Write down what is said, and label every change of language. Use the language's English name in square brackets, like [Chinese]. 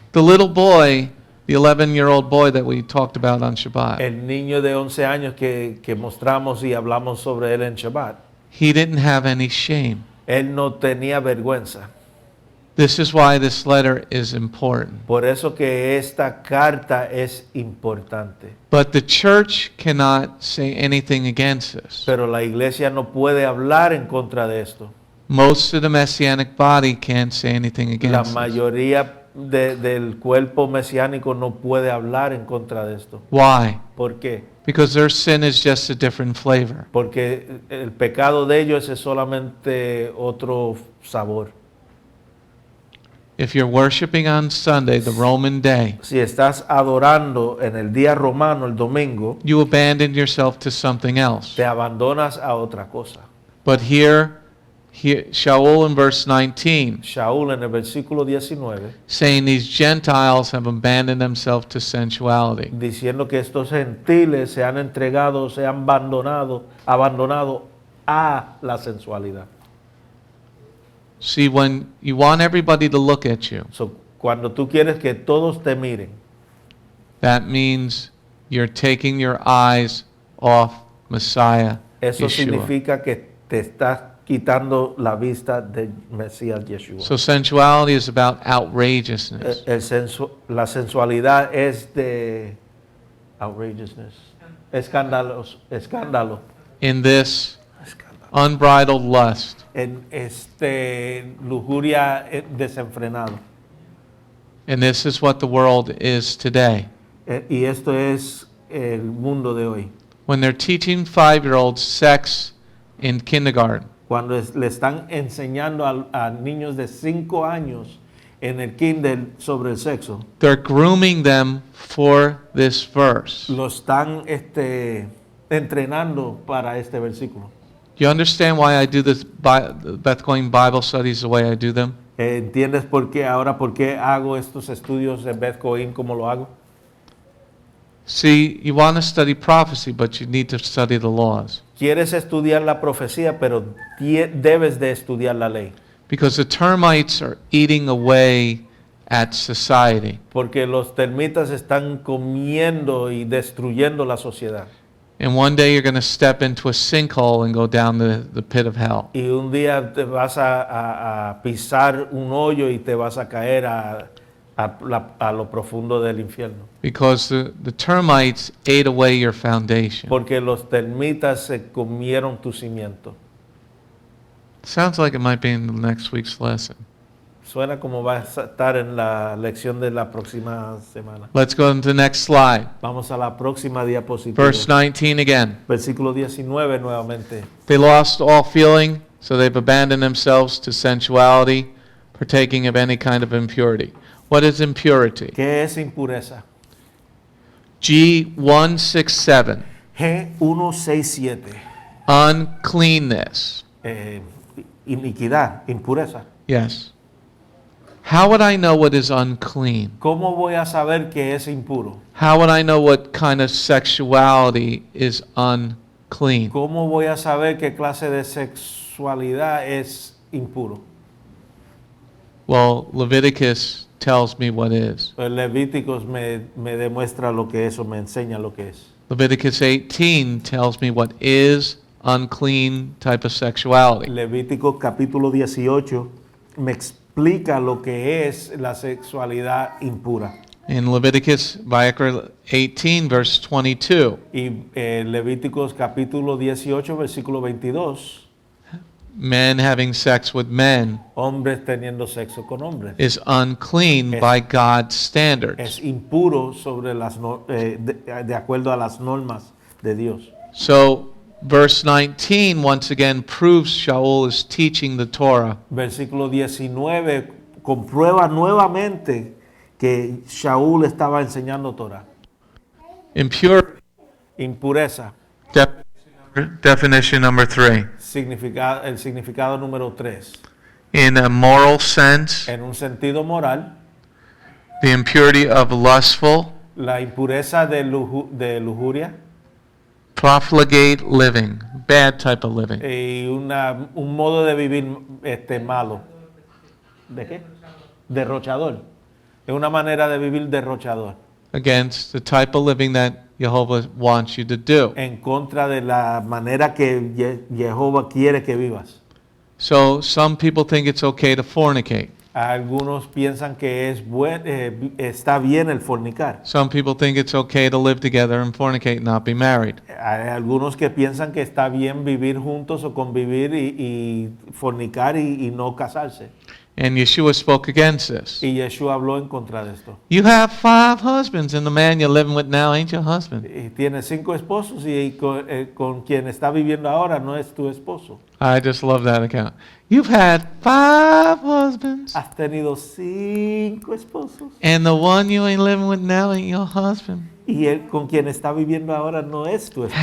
[English] the little boy, the 11-year-old boy that we talked about on Shabbat, [Spanish] El niño de 11 años que mostramos y hablamos sobre él en Shabbat. [English] he didn't have any shame. [Spanish] Él no tenía vergüenza. [English] This is why this letter is important. [Spanish] Por eso que esta carta es importante. [English] But the church cannot say anything against this. [Spanish] Pero la iglesia no puede hablar en contra de esto. [English] Most of the Messianic body can't say anything [Spanish] La [English] against this. [Spanish] mayoría del cuerpo mesiánico no puede hablar en contra de esto. [English] Why? [Spanish] ¿Por qué? [English] Because their sin is just a different flavor. [Spanish] Porque el pecado de ellos es solamente otro sabor. [English] If you're worshiping on Sunday, the Roman day, [Spanish] Si estás adorando en el día romano, el domingo, [English] you abandon yourself to something else. [Spanish] te abandonas a otra cosa. [English] But here Sha'ul in verse 19, [Spanish] Sha'ul en el versículo 19, [English] saying these Gentiles have abandoned themselves to sensuality. [Spanish] diciendo que estos gentiles se han entregado, se han abandonado a la sensualidad. [English] See, when you want everybody to look at you, [Spanish] So, cuando tú quieres que todos te miren, [English] that means you're taking your eyes off Messiah, [Spanish] eso [English] Yeshua. [Spanish] significa que te estás quitando la vista del Mesías Yeshua. [English] So sensuality is about outrageousness. [Spanish] La sensualidad es de outrageousness, escándalo, [English] In this unbridled lust. [Spanish] en lujuria desenfrenado. [English] And this is what the world is today. [Spanish] Y esto es el mundo de hoy. [English] When they're teaching 5-year-olds sex in kindergarten, [Spanish] Cuando le están enseñando a niños de 5 años en el kinder sobre el sexo, [English] they're grooming them for this verse. [Spanish] lo están entrenando para este versículo. [English] You understand why I do this Beth Going Bible studies the way I do them? [Spanish] ¿Entiendes por qué hago estos estudios en Beth Cohen como lo hago? [English] See, you want to study prophecy, but you need to study the laws. [Spanish] Quieres estudiar la profecía, pero debes de estudiar la ley. [English] Because the termites are eating away at society. [Spanish] Porque los termitas están comiendo y destruyendo la sociedad. [English] And one day you're going to step into a sinkhole and go down the pit of hell. [Spanish] Y un día te vas a pisar un hoyo y te vas a caer a lo profundo del infierno. [English] Because the termites ate away your foundation. [Spanish] Porque los termitas se comieron tu cimiento. [English] Sounds like it might be in the next week's lesson. [Spanish] Suena como va a estar en la lección de la próxima semana. [English] Let's go to the next slide. [Spanish] Vamos a la próxima diapositiva. [English] Verse 19 again. [Spanish] Versículo 19 nuevamente. [English] They lost all feeling, so they've abandoned themselves to sensuality, partaking of any kind of impurity. What is impurity? [Spanish] ¿Qué es impureza? [English] G167. [Spanish] G167. [English] Uncleanness. [Spanish] Iniquidad, impureza. [English] Yes. How would I know what is unclean? [Spanish] ¿Cómo voy a saber que es impuro? [English] How would I know what kind of sexuality is unclean? [Spanish] ¿Cómo voy a saber qué clase de sexualidad es impuro? [English] Well, Leviticus tells me what is. [Spanish] El Levíticos me demuestra lo que eso, me enseña lo que es. [English] Leviticus 18 tells me what is unclean type of sexuality. [Spanish] Levítico capítulo 18 me explica lo que es la sexualidad impura. [English] In Leviticus 18 verse 22, [Spanish] Y Levíticos capítulo 18 versículo 22, [English] men having sex with men [Spanish] hombres teniendo sexo con hombres. [English] is unclean [Spanish] Es- [English] by God's standards. [Spanish] Es impuro sobre de acuerdo a las normas de Dios. [English] So verse 19 once again proves Sha'ul is teaching the Torah. [Spanish] Versículo 19 comprueba nuevamente que Sha'ul estaba enseñando Torah. [English] Impure, [Spanish] Impureza, [English] definition number 3. [Spanish] el significado número 3. [English] In a moral sense, [Spanish] En un sentido moral, [English] the impurity of lustful, [Spanish] la impureza de lujuria [English] profligate living, bad type of living, [Spanish] y un modo de vivir malo. ¿De qué? Derrochador. Es una manera de vivir derrochador. [English] against the type of living that Jehovah wants you to do. [Spanish] En contra de la manera que Jehová quiere que vivas. [English] So some people think it's okay to fornicate. [Spanish] Algunos piensan que está bien el fornicar. [English] Some people think it's okay to live together and fornicate and not be married. [Spanish] Hay algunos que piensan que está bien vivir juntos o convivir y fornicar y no casarse. [English] And Yeshua spoke against this. [Spanish] Y Yeshua habló en contra de esto. [English] You have 5 husbands, and the man you're living with now ain't your husband. [Spanish] Y tiene 5 esposos y con quien está viviendo ahora no es tu esposo. [English] I just love that account. You've had 5 husbands, [Spanish] Has tenido 5 esposos [English] and the one you ain't living with now ain't your husband. [Spanish] y él con quien está viviendo ahora no es tu esposo.